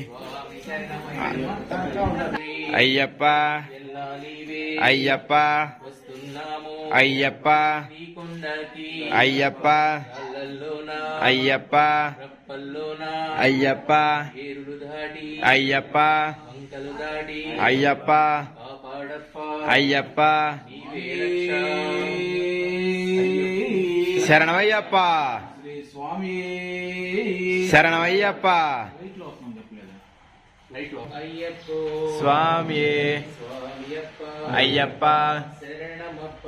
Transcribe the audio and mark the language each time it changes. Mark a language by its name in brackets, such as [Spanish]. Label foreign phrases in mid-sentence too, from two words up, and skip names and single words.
[Tamil] ஐயப்பா ஐயப்பா ஐயப்பா ஐயப்பா ஐயப்பா ஐயப்பா ஐயப்பா ஐயப்பா ஐயப்பா శరణమయ్యప్పా [Telugu] శ్రీ స్వామి శరణమయ్యప్పా అయ్యప్పో స్వామియే స్వామియప్ప అయ్యప్పా శరణమప్ప